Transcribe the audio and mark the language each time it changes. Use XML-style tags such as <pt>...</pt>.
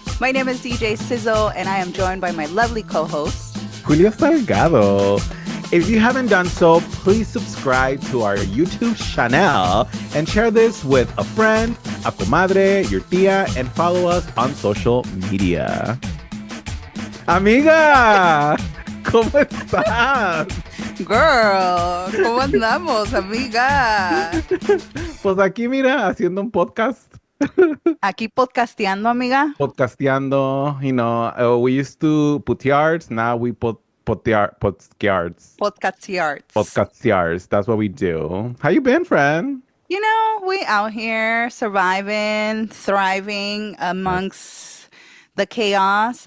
<en>My name is DJ Sizzle, and I am joined by my lovely co-host, Julio Salgado. If you haven't done so, please subscribe to our YouTube channel and share this with a friend, a comadre, your tía, and follow us on social media.</en> <es>Amiga, ¿cómo estás? Girl, ¿cómo andamos, amiga? Pues aquí, mira, haciendo un podcast. Aquí podcasteando, amiga.</es> <en>Podcasteando, we used to put yards, now we put yards. Podcast yards. Podcast yards, that's what we do. How you been, friend? You know, we out here surviving, thriving amongst the chaos.</en>